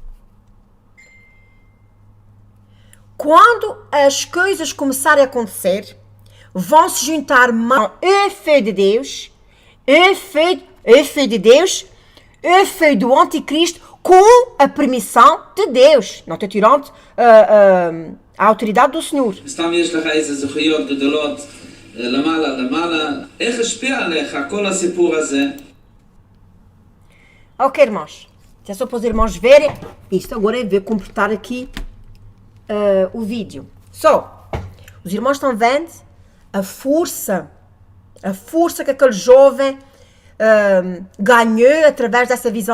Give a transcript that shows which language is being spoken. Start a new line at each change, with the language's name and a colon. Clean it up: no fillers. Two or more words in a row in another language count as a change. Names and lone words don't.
Portuguese: Quando as coisas começarem a acontecer, vão se juntar o filho de Deus, o filho de Deus, o filho do anticristo, com a permissão de Deus. Não estou tirando a autoridade do Senhor.
Hebrew: סתם יש לך איזה זכויות גדולות למעלה. איך השפיע עליך כל הסיפור הזה?
Portuguese: Ok, irmãos. É só para os irmãos verem isto. Agora eu vou completar aqui o vídeo. Os irmãos estão vendo a força que aquele jovem ganhou através dessa visão.